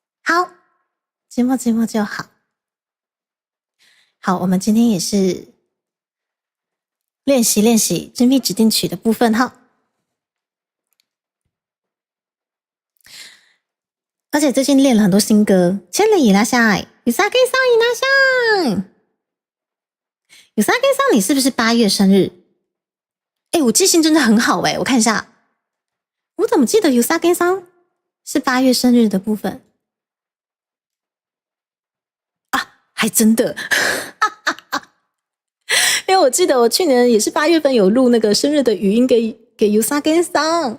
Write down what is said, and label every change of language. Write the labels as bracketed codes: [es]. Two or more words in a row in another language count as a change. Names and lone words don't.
[zh] 好，寂寞就好。好，我们今天也是练习真密指定曲的部分哈。而且最近练了很多新歌， [ja] 千里いらっしゃい，Usagiさんいらっしゃい。Usagiさん， [zh] 你是不是8月生日？我记性真的很好我看一下，我怎么记得Usagiさん是8月生日的部分啊？还真的，因为我记得我去年也是8月份有录那个生日的语音给Usagiさん。